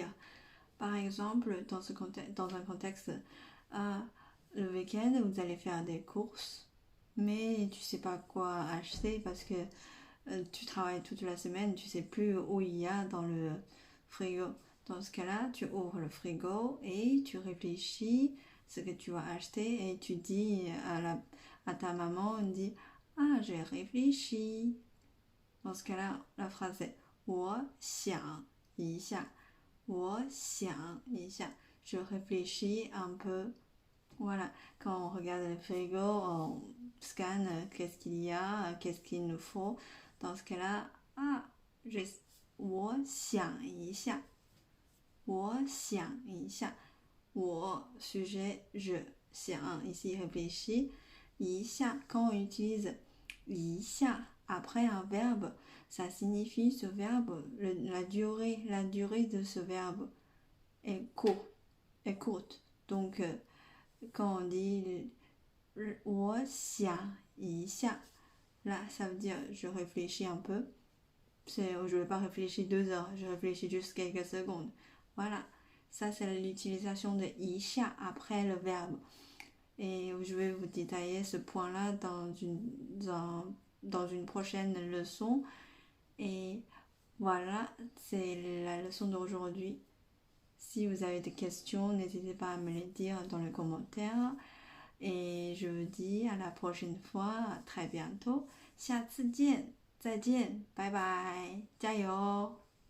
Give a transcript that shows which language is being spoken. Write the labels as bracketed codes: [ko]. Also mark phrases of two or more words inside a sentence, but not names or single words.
[fr] Par exemple, dans un contexte, le week-end, vous allez faire des courses, mais tu sais pas quoi acheter parce que tu travailles toute la semaine, tu sais plus où il y a dans le frigo. Dans ce cas-là, tu ouvres le frigo et tu réfléchis ce que tu vas acheter et tu dis à ta maman, on dit j'ai réfléchi. Dans ce cas-là, la phrase est [zh] 我想一下. 我想一下. [fr] Je réfléchis un peu. Voilà, quand on regarde le frigo, on scanne qu'est-ce qu'il y a, qu'est-ce qu'il nous faut. Dans ce cas-là, [zh] 我想一下. 我想一下. [fr] 我 sujet je 想 ici réfléchis. [zh] 一下, [fr] quand on utilise 一下 après un verbe, ça signifie ce verbe, la durée de ce verbe est courte. Donc, quand on dit [zh] 我想一下, [fr] là, ça veut dire je réfléchis un peu. Je ne vais pas réfléchir 2 heures, je réfléchis juste quelques secondes. Voilà, ça c'est l'utilisation de 一下 après le verbe. Et je vais vous détailler ce point-là dans une prochaine leçon. Et voilà, c'est la leçon d'aujourd'hui. Si vous avez des questions, n'hésitez pas à me les dire dans les commentaires. Et je vous dis à la prochaine fois, à très bientôt. [zh] 下次见，再见，拜拜，加油！